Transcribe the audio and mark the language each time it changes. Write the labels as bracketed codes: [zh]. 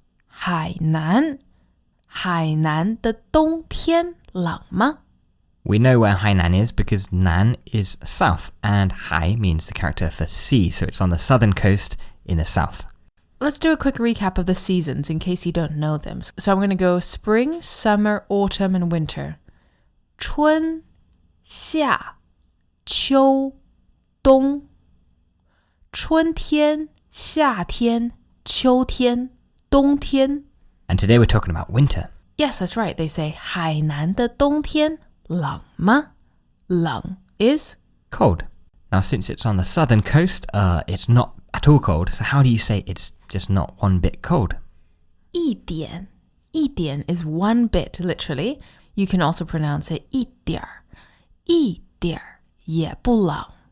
[zh] 海南，海南的冬天冷吗？ [en] We know where Hainan is because Nan is south and Hai means the character for sea, so it's on the southern coast in the south. Let's do a quick recap of the seasons in case you don't know them. So I'm going to go spring, summer, autumn, and winter. [zh] 春夏秋冬，春天夏天秋天冬天。 [en] And today we're talking about winter. Yes, that's right. They say [zh] 海南的冬天冷吗？ [en] 冷 is Cold. Now since it's on the southern coast, it's not at all cold, so how do you say it's just not one bit cold? 一点，一点 is one bit, literally. You can also pronounce it [zh] 一点儿，一点儿也不冷。